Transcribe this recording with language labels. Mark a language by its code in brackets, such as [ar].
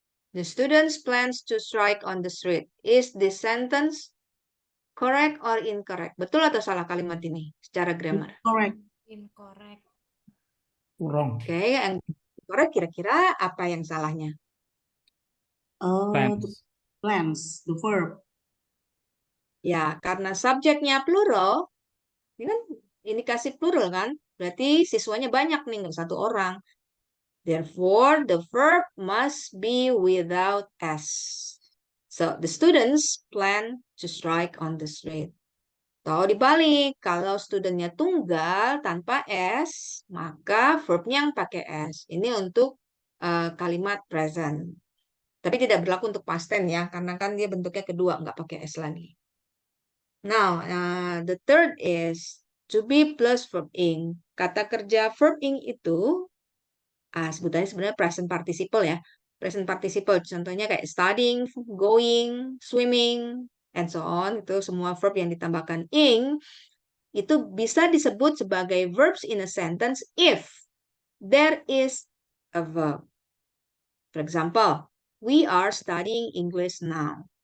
[en] The students plans to strike on the street. Is this sentence correct or incorrect? [id] Betul atau salah kalimat ini secara grammar? [en] Correct. Incorrect. Wrong. [id] Oke, yang correct kira-kira apa yang salahnya? [en] The Plans. plans, the verb. [id] Ya, karena subjeknya plural, ini kan indikasi plural kan? Berarti siswanya banyak nih, nggak satu orang. [en] Therefore, the verb must be without S. So, the students plan to strike on the street. [id] Atau dibalik, kalau studentnya tunggal tanpa S, maka verbnya yang pakai S. Ini untuk kalimat present. Tapi tidak berlaku untuk past tense ya, karena kan dia bentuknya kedua, nggak pakai S lagi. [en] Now, the third is to be plus verb ing. [id] Kata kerja verb ing itu sebutannya sebenarnya present participle ya. [en] Present participle [id] contohnya kayak [en] studying, going, swimming, and so on. [id] Itu semua verb yang ditambahkan ing itu bisa disebut sebagai verbs [en] in a sentence if there is a verb. For example, we are studying English now.